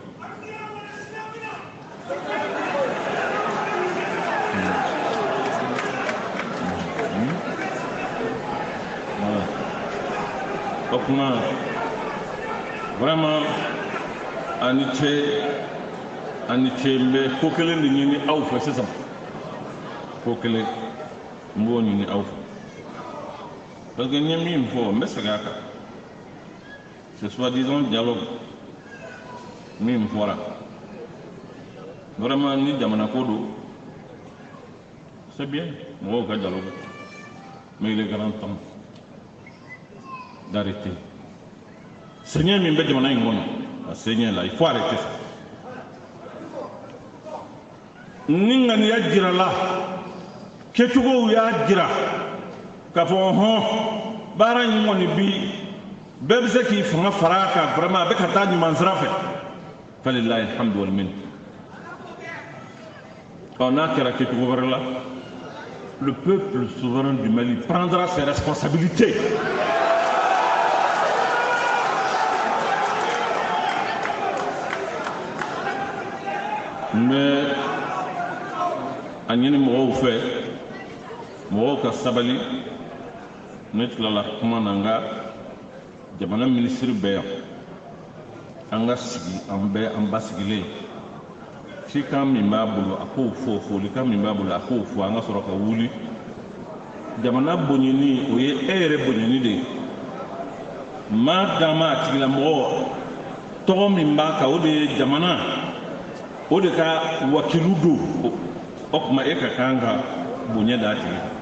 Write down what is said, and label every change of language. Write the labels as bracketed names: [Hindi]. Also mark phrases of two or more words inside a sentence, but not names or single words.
[Bambara] o kuma vraiment ani ce n bɛ ko kelen de ɲini aw fɛ sisan ko kelen n b'o ɲini aw fɛ [French] parce que [Bambara] n ye min fɔ n bɛ segin a kan [French] c'est soi-disant dialogue [Bambara] min fɔra vraiment ni jamana ko don [French] c'est bien [Bambara] mɔgɔw ka dialogue [French] mais il est grand temps d'arrêter [Bambara] sɛgɛn min bɛ jamana in kɔnɔ a sɛgɛn la [French] il faut arrêter ça [Bambara] ni ŋaniya jirala kecogow y'a jira k'a fɔ hɔn baara in kɔni bi bɛɛ bɛ se k'i fanga fara a kan vraiment a bɛ ka taa ɲuman sira fɛ [Arabic] فلله الحمد والمنة. [Bambara] N'a kɛra kɛcogo wɛrɛ la [French] le peuple souverain du Mali prendra ses responsabilités. [Bambara] Mais a ɲini mɔgɔw fɛ mɔgɔw ka sabali ne tilala kuma na n ka jamana minisiri bɛɛ yan an ka sigi an bɛɛ an basigilen cikan min b'a bolo a k'o fɔ folikan min b'a bolo a k'o fɔ an ka sɔrɔ ka wuli jamana bonyani o ye e yɛrɛ bonyani de ye maa dama a tigilamɔgɔ tɔgɔ min b'a kan o de ye jamana o de ka wakilu don o tuma e ka kan ka bonya d'a tigi